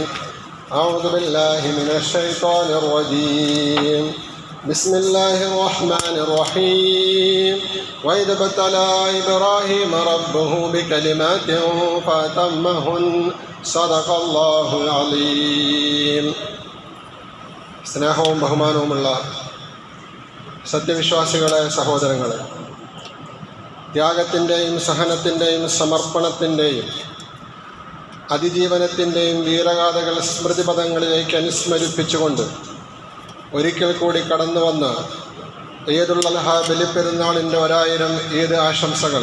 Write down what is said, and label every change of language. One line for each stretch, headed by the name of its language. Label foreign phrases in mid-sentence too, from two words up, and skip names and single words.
Arabic: أعوذ بالله من الشيطان الرجيم. بسم الله الرحمن الرحيم. وإذ ابتلى إبراهيم ربه بكلمات فأتمهن صدق الله العظيم.
Malayalam: സ്നേഹവും ബഹുമാനവുമുള്ള സത്യവിശ്വാസികളെ, സഹോദരങ്ങളെ, ത്യാഗത്തിൻ്റെയും സഹനത്തിൻ്റെയും സമർപ്പണത്തിൻ്റെയും അതിജീവനത്തിൻ്റെയും വീരഗാഥകൾ സ്മൃതിപഥങ്ങളിലേക്ക് അനുസ്മരിപ്പിച്ചുകൊണ്ട് ഒരിക്കൽ കൂടി കടന്നു വന്ന്
Arabic: عيد الأضحى
Malayalam: ബലിപ്പെരുന്നാളിൻ്റെ 1000 ഈദ് ആശംസകൾ.